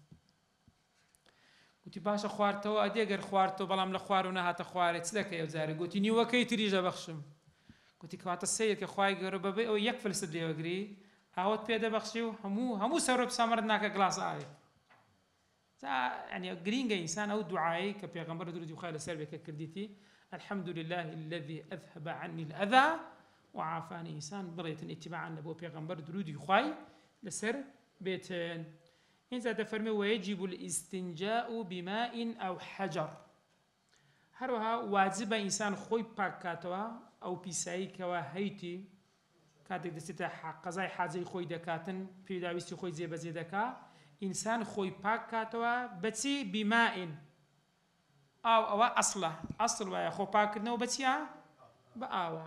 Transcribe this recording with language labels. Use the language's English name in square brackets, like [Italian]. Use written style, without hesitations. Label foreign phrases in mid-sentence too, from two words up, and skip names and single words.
[Central Kurdish] گوتی باشە خواردتەوە ئەدێگەر خواردتەوە بەڵام لە خوار و نەهاتە خوارێت چ دەکەی ئەو جارێک گوتی نیوەکەی تریژە بەخشم. گوتی کەواتە سەیر کە خوای گەورە بەبێ ئەو یەک فلسف دێوەگری ئاوت پێ دەبەخشی و هەموو سەرۆ سامەرت ناکە گڵاسە ئاوی. يعني گرینگە ئینسان ئەو دوعایی کە پێغەمبەر درودی خوای لەسەر بێ کە کردیتی [Arabic] الحمد لله الذي أذهب عني الأذى وعافاني [Central Kurdish] ئینسان بڵێتن ئیتیباعاً لە بۆ پێغەمبەر درودی خوای لەسەر بێتن. اینجا دەفەرمێ [Arabic] ويجب الاستنجاء بماء أو حجر. [Central Kurdish] هەروەها واجبە ئینسان خۆی پاک کاتەوە ئەو پیسایی کەوا هەیتی کاتێک دەچێتە قەزای حاجەی خۆی دەکاتن پێداویستی خۆی جێبەجێ دەکا ئینسان خۆی پاک کاتەوە بەچی بیمائین ئاو ئەوە ئەسڵە ئەسڵ وایە خۆ پاکردنەوە بەچیە بە ئاوە.